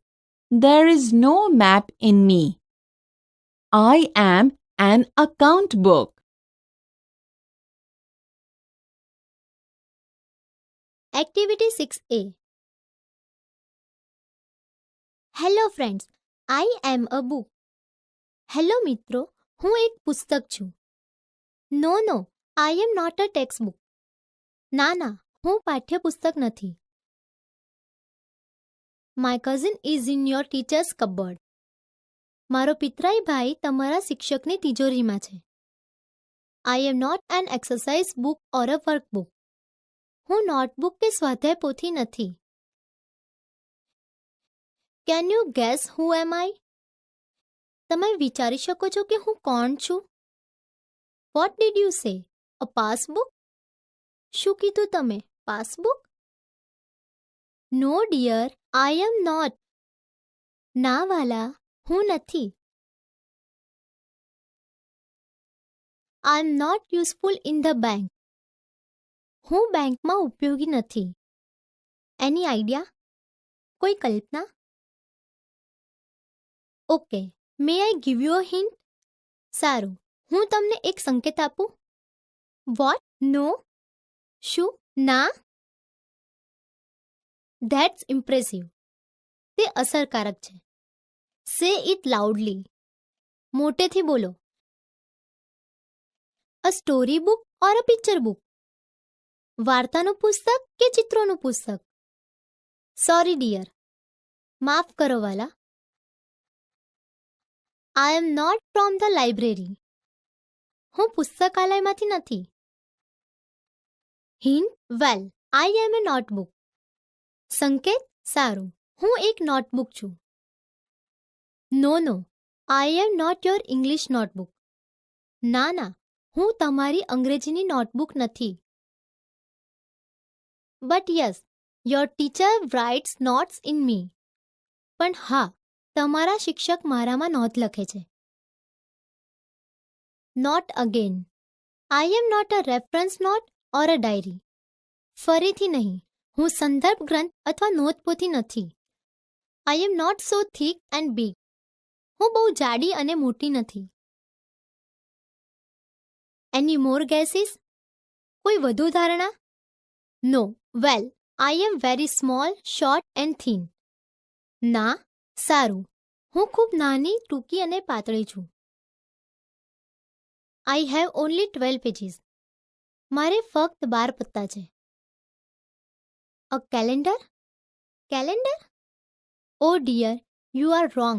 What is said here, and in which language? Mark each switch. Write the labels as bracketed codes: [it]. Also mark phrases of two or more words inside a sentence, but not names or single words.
[en] There is no map in me. I am an account book. Activity 6A. Hello friends, I am a book. [gu] હેલો મિત્રો, હું એક પુસ્તક છું. [en] નો, I am not a textbook. [gu] ના, હું પાઠ્યપુસ્તક નથી. [en] My cousin is in your teacher's cupboard. [gu] મારો પિતરાઈ ભાઈ તમારા શિક્ષકની તિજોરીમાં છે. [en] I am not an exercise book or a workbook. [gu] હું નોટબુક કે સ્વાધ્યાય પોથી નથી. [en] Can you guess who am I? [gu] તમે વિચારી શકો છો કે હું કોણ છું? [en] What did you say? A passbook? [gu] શું કીધું તમે? [en] Passbook? No dear, I am not. [gu] ના વાલા, હું નથી. [en] I am not useful in the bank. [gu] હું બેંકમાં ઉપયોગી નથી. [en] Any idea? [gu] કોઈ કલ્પના? [en] Okay. May I give you a hint? [gu] સારું, હું તમને એક સંકેત આપું? [en] What? No? [gu] શું? ના? [en] That's impressive. [gu] તે અસરકારક છે. [en] Say it loudly. [gu] મોટેથી બોલો. [en] A story book or a picture book? [gu] વાર્તાનું પુસ્તક કે ચિત્રોનું પુસ્તક? [en] Sorry dear. [gu] માફ કરો વાલા. [en] I am not from the library. [gu] હું પુસ્તકાલયમાંથી નથી. [en] Hint? Well, I am a notebook. [gu] સંકેત? સારું, હું એક નોટબુક છું. [en] No, I am not your English notebook. [gu] ના, હું તમારી અંગ્રેજીની નોટબુક નથી. [en] But yes, your teacher writes notes in me. [gu] પણ હા, તમારા શિક્ષક મારામાં નોંધ લખે છે. [en] Not again. I am not a reference note or a diary. [gu] ફરીથી નહીં, હું સંદર્ભ ગ્રંથ અથવા નોંધપોથી નથી. [en] I am not so thick and big. [gu] હું બહુ જાડી અને મોટી નથી. [en] Any more guesses? [gu] કોઈ વધુ ધારણા? [en] No. Well, I am very small, short and thin. [gu] ના, સારું, હું ખૂબ નાની, ટૂંકી અને પાતળી છું. [en] I have only 12 pages. [gu] મારે ફક્ત 12 પત્તા છે. [en] A calendar? Calendar? Oh dear, you are wrong.